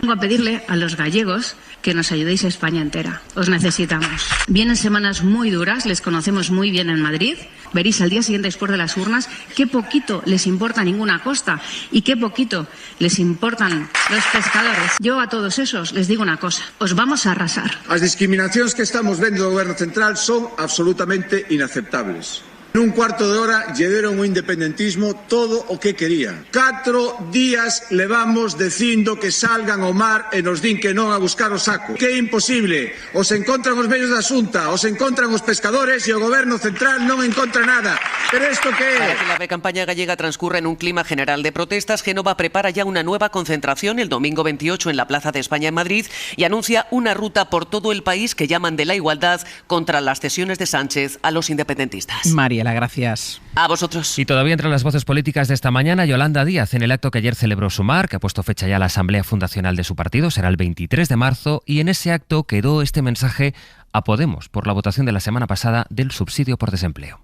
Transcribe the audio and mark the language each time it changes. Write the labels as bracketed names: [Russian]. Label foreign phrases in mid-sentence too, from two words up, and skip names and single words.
[Spanish] Vengo a pedirle a los gallegos que nos ayudéis a España entera. Os necesitamos. Vienen semanas muy duras, les conocemos muy bien en Madrid. Veréis al día siguiente, después de las urnas, qué poquito les importa ninguna costa y qué poquito les importan los pescadores. Yo a todos esos les digo una cosa, os vamos a arrasar. [Galician] As discriminacións que estamos vendo do Goberno Central son absolutamente inaceptables. Nun cuarto de hora lle deron o independentismo todo o que querían. 4 días levamos dicindo que salgan ao mar e nos din que non a buscar o saco. Que é imposible. Os encontran os medios da Xunta, os encontran os pescadores e o Goberno Central non encontra nada. Pero isto que é? [Spanish] La campaña gallega transcurre en un clima general de protestas. Génova prepara ya una nueva concentración el domingo 28 en la Plaza de España en Madrid y anuncia una ruta por todo el país que llaman de la igualdad contra las cesiones de Sánchez a los independentistas. Mariela, gracias. A vosotros. Y todavía entre las voces políticas de esta mañana, Yolanda Díaz, en el acto que ayer celebró Sumar, que ha puesto fecha ya a la asamblea fundacional de su partido, será el 23 de marzo, y en ese acto quedó este mensaje a Podemos por la votación de la semana pasada del subsidio por desempleo.